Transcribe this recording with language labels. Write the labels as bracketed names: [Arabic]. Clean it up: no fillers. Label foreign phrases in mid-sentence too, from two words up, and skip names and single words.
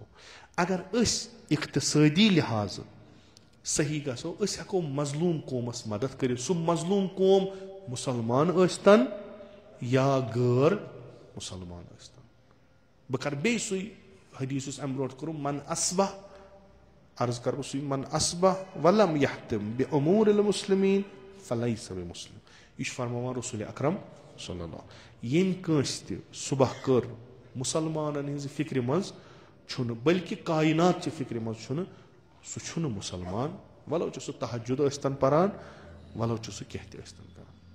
[Kashmiri] اگر أسۍ اقتصٲدی لحاظہٕ صحیح گژھو, أسۍ ہٮ۪کو مظلوٗم قومس مدد کٔرِتھ. سُہ مظلوٗم قوم مُسلمان ٲسۍتن یا غٲر مُسلمان ٲسۍتن. بہٕ کرٕ بیٚیہِ سُے حدیٖث یُس امہِ برونٛٹھ کوٚرُم, [Arabic] من اصبح, [Kashmiri] عرض کرٕ بہٕ سُے, [Arabic] من اصبح ولم یحتم بأمور المسلمین فلیس بمسلم. [Kashmiri] یہِ چھُ فرماوان رسول اکرم [Arabic] صلی اللہ. [Kashmiri] ییٚمۍ کٲنٛسہِ تہِ صبح کٔر مُسلمانن ہٕنٛزِ فکرِ منٛز چھُنہٕ, بلکہِ کاینات چہِ فکرِ منٛز چھُنہٕ, سُہ چھُنہٕ مُسلمان. ولو چھُ سُہ تہجُد ٲسۍتن پران, ولو چھُ سُہ کینٛہہ تہِ ٲسۍتن کران.